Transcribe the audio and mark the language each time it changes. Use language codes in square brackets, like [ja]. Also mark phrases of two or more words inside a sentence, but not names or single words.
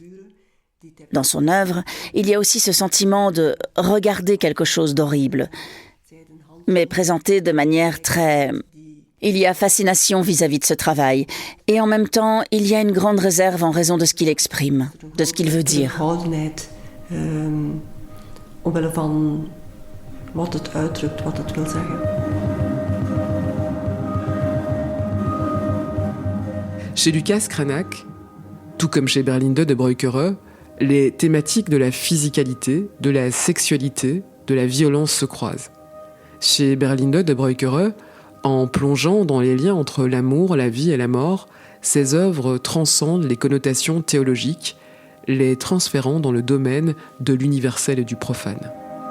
[fr] Dans son œuvre, il y a aussi ce sentiment de regarder quelque chose d'horrible, mais présenté de manière très... Il y a fascination vis-à-vis de ce travail, et en même temps, il y a une grande réserve en raison de ce qu'il exprime, de ce qu'il veut dire. [nl] Omwille van wat het uitdrukt, wat het wil zeggen. [fr] Chez Lucas Cranach, tout comme chez Berlinde de Breukere, les thématiques de la physicalité, de la sexualité, de la violence se croisent. Chez Berlinde de Breukere, en plongeant dans les liens entre l'amour, la vie et la mort, ses œuvres transcendent les connotations théologiques, les transférant dans le domaine de l'universel et du profane.